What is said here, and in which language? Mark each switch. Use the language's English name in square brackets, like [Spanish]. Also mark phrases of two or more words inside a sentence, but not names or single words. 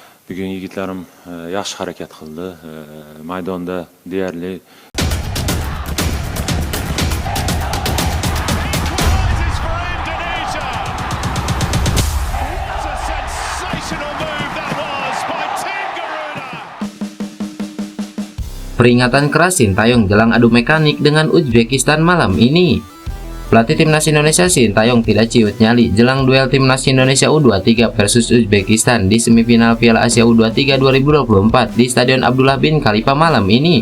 [Uzbek] Bugün yigitlarim yaxshi harakat qildi. Maydonda deyarli [English] Equalises for Indonesia. What a sensational move that was by Tim Garuda. [Indonesian] Peringatan keras Sintayong jelang adu mekanik dengan Uzbekistan malam ini. Pelatih timnas Indonesia Sintayong tidak ciut nyali jelang duel timnas Indonesia U23 versus Uzbekistan di semifinal Piala Asia U23 2024 di Stadion Abdullah bin Khalifa malam ini.